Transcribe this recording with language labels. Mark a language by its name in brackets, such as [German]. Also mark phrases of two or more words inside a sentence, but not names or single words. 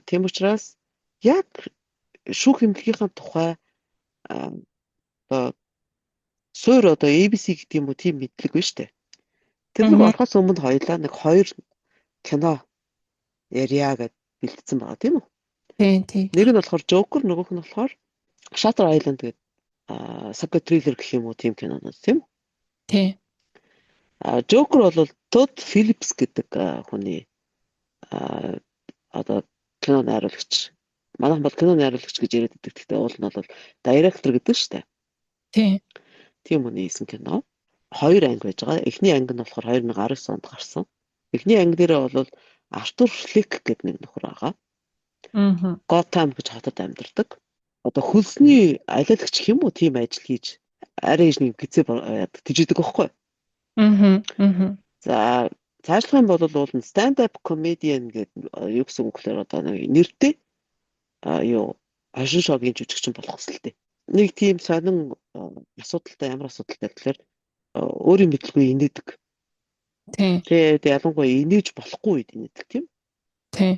[Mongolian] Тийм учраас яг шүүх хэмлэгийнхаа тухай суур одоо ABC гэдэг юм уу тийм мэдлэг байна шүү дээ. Тэр нэг орохоос өмнө хоёлаа нэг 2 кино ярья гэд бэлдсэн байгаа тийм үү? Тий. Нэг нь болохоор Joker, нөгөөх нь болохоор Shutter Island гэдэг [English] psycho thriller [Mongolian] гэх юм уу тийм кинонууд тийм үү? Тий. Joker бол Todd Phillips гэдэг хүний одоо кино найруулагч. Манайх бол кино найруулагч гэж яриад байдаг. Гэхдээ уул нь бол директор гэдэг шүү дээ. Тий. Тийм үний хийсэн кино. 2 анги байж байгаа. Эхний анги нь болохоор 2019 онд гарсан. Эхний анги дээрээ бол Артур Флик гэдэг нэг нөхөр байгаа. Готэм гэж хотод амьдардаг. Одоо хөлсний алиалагч гэх юм уу тийм ажил хийж арай их нэг гизээ тэжээдэг байхгүй. За цаашлах юм бол уул нь [English] stand up comedian [Mongolian] гэдэг юу гэсэн үг гэхээр одоо нэг нэртэй хошин шогийн жүжигчин болох хэсэлтэй. Нэг тийм сонин асуудалтай ямар асуудалтай гэхээр өөрийн мэдлгүй инээдэг. Тэгээд ялангуяа инээж болохгүй үед инээдэг тийм. Тий.